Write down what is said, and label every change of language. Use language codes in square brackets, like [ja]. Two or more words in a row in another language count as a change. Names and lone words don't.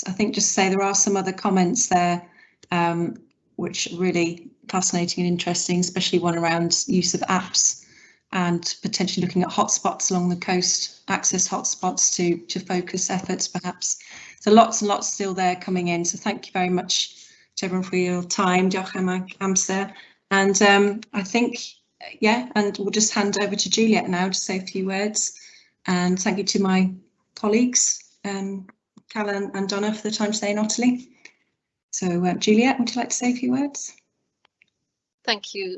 [en] I think just say there are some other comments there which are really fascinating and interesting, especially one around use of apps and potentially looking at hotspots along the coast, access hotspots to focus efforts perhaps. So lots and lots still there coming in. So thank you very much to everyone for your time. [cy] Diolch am eich amser. [en] And I think, yeah, and we'll just hand over to Juliet now to say a few words. And thank you to my colleagues, Callan and Donna, for the time today in Otterley. So Juliet, would you like to say a few words? Thank you.